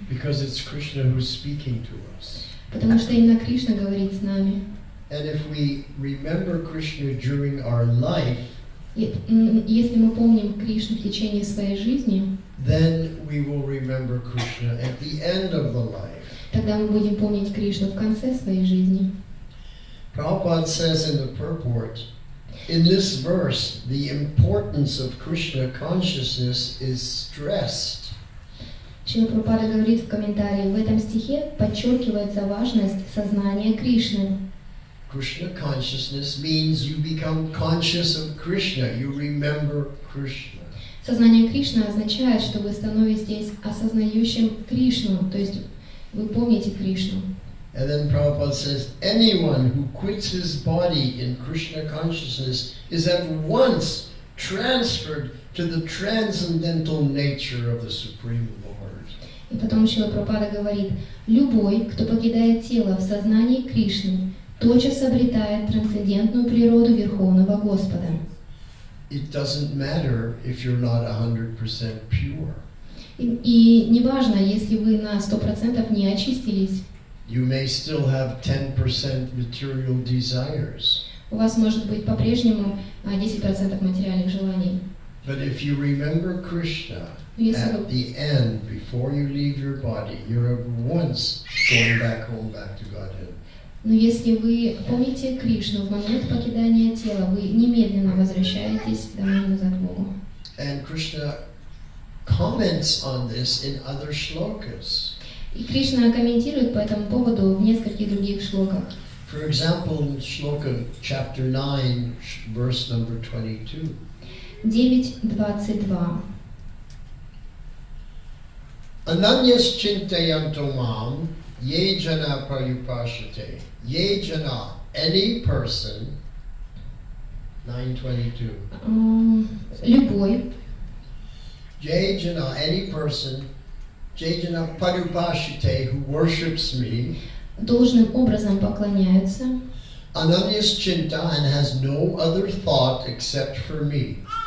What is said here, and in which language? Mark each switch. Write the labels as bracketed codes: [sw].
[en] Because it's Krishna who's speaking to us. [ru] Потому что именно Кришна говорит с нами. [en] And if we remember Krishna during our life, [ru] И, если мы помним Кришну в течение своей жизни, [en] then we will remember Krishna at the end of the life. [ru] тогда мы будем помнить Кришну в конце своей жизни. [en] Prabhupada says in the purport, in this verse, the importance of Krishna consciousness is stressed. [ru] Шрила Прабхупада говорит в комментарии: в этом стихе подчеркивается важность сознания Кришны. [en] Krishna consciousness means you become conscious of Krishna, you remember Krishna. [ru] Сознание Кришны означает, что вы становитесь осознающим Кришну, то есть вы помните Кришну. [en] And then Prabhupada says, anyone who quits his body in Krishna consciousness is at once transferred to the transcendental nature of the Supreme Lord. [ru] И потом Шрила Прабхупада говорит: любой, кто покидает тело в сознании Кришны, тотчас обретает трансцендентную природу Верховного Господа. [en] It doesn't matter if you're not 100% pure. [ru] И неважно, если вы на 100% не очистились, [en] You may still have 10% material desires. [ru] у вас может быть по-прежнему 10% материальных желаний. [en] But if you remember Krishna [ru] Если [en] at [ru] вы, [en] the end, before you leave your body, you're at once going back home, back to Godhead. [ru] но если вы помните Кришну в момент покидания тела, вы немедленно возвращаетесь домой назад к Богу. [en] And Krishna comments on this in other shlokas. [ru] И Кришна комментирует по этому поводу в нескольких других шлоках. [en] For example, in shloka chapter 9, verse number 22. [ru] 9.22. [sa] Ananyas chintayanto mam ye jana prayupashate. Ye jana, [en] any person. 9:22. [ru] Любой, [sa] Ye jana, [en] any person. [sa] Ye jana prayupashate, [en] who worships me. [ru] должным образом поклоняются, [sa] Ananyas chinta, [en] and has no other thought except for me.